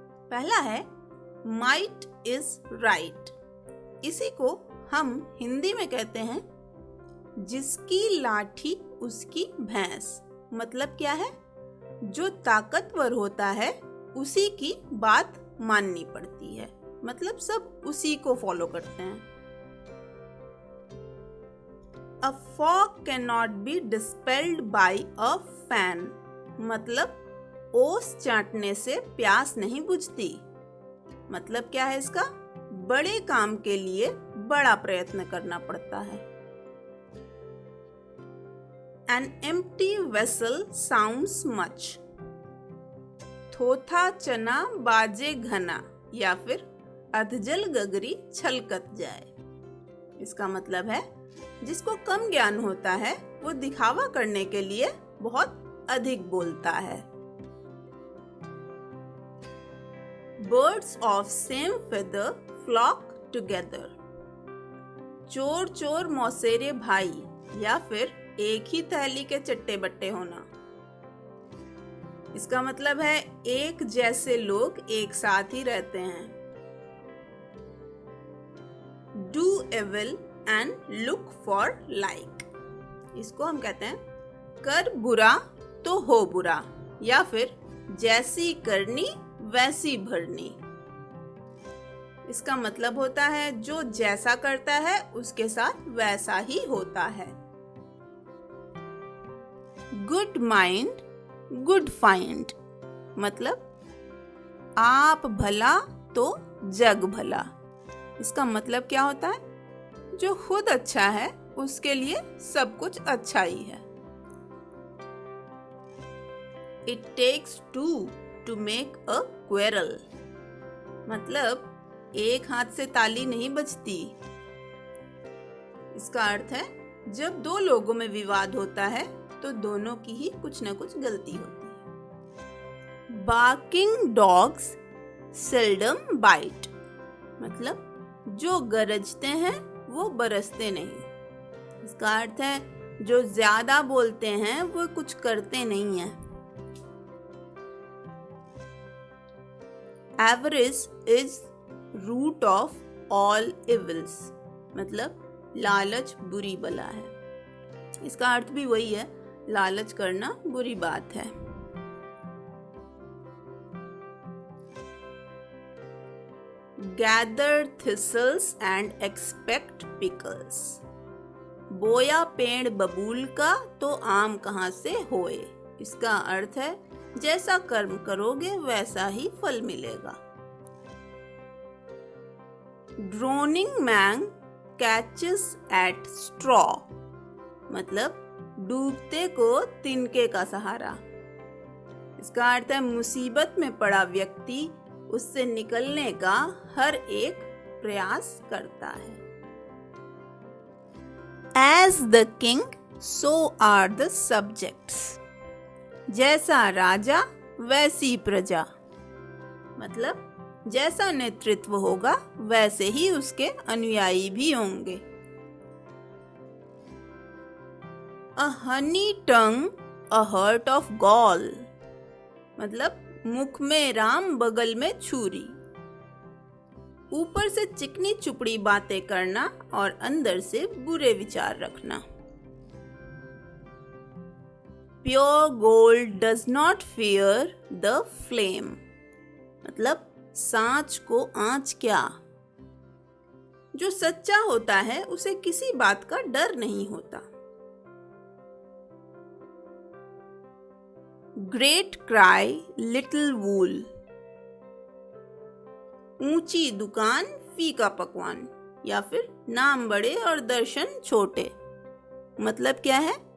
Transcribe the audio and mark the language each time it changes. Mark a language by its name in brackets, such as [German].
[Hindi] पहला है [English] Might is right. [Hindi] इसी को हम हिंदी में कहते हैं जिसकी लाठी उसकी भैंस। मतलब क्या है? जो ताकतवर होता है उसी की बात माननी पड़ती है। मतलब सब उसी को फॉलो करते हैं। [English] A fog cannot be dispelled by a fan। [Hindi] मतलब ओस चाटने से प्यास नहीं बुझती। मतलब क्या है इसका? बड़े काम के लिए बड़ा प्रयत्न करना पड़ता है। [English] An empty vessel sounds much। [Hindi] थोथा चना बाजे घना या फिर अधजल गगरी छलकत जाए। इसका मतलब है जिसको कम ज्ञान होता है वो दिखावा करने के लिए बहुत अधिक बोलता है। [English] Birds of same feather flock together। [Hindi] चोर चोर मौसेरे भाई या फिर एक ही थैली के चट्टे बट्टे होना। इसका मतलब है एक जैसे लोग एक साथ ही रहते हैं। [English] Do evil and look for like। [Hindi] इसको हम कहते हैं कर बुरा तो हो बुरा या फिर जैसी करनी वैसी भरनी। इसका मतलब होता है जो जैसा करता है उसके साथ वैसा ही होता है। [English] Good mind good find. [Hindi] मतलब आप भला तो जग भला। इसका मतलब क्या होता है? जो खुद अच्छा है उसके लिए सब कुछ अच्छा ही है। [English] It takes two to make a quarrel। [Hindi] मतलब एक हाथ से ताली नहीं बजती। इसका अर्थ है जब दो लोगों में विवाद होता है तो दोनों की ही कुछ न कुछ गलती होती है। [English] Barking dogs seldom bite। [Hindi] मतलब जो गरजते हैं वो बरसते नहीं। इसका अर्थ है जो ज्यादा बोलते हैं वो कुछ करते नहीं हैं। [English] Avarice is root of all evils। [Hindi] मतलब लालच बुरी बला है। इसका अर्थ भी वही है, लालच करना बुरी बात है। [English] Gather thistles and expect pickles। [Hindi] बोया पेड़ बबूल का तो आम कहाँ से होए। इसका अर्थ है जैसा कर्म करोगे वैसा ही फल मिलेगा। [English] Drowning man catches at straw। [Hindi] मतलब डूबते को तिनके का सहारा। इसका अर्थ है मुसीबत में पड़ा व्यक्ति उससे निकलने का हर एक प्रयास करता है। [English] As the king, so are the subjects। [Hindi] जैसा राजा वैसी प्रजा। मतलब जैसा नेतृत्व होगा वैसे ही उसके अनुयायी भी होंगे। [English] A honey tongue, a heart of gall। [Hindi] मतलब मुख में राम बगल में छुरी। ऊपर से चिकनी चुपड़ी बातें करना और अंदर से बुरे विचार रखना। [English] Pure gold does not fear the flame। [Hindi] मतलब सांच को आंच क्या। जो सच्चा होता है उसे किसी बात का डर नहीं होता। [English] Great cry little wool। [Hindi] ऊंची दुकान फीका पकवान या फिर नाम बड़े और दर्शन छोटे। मतलब क्या है?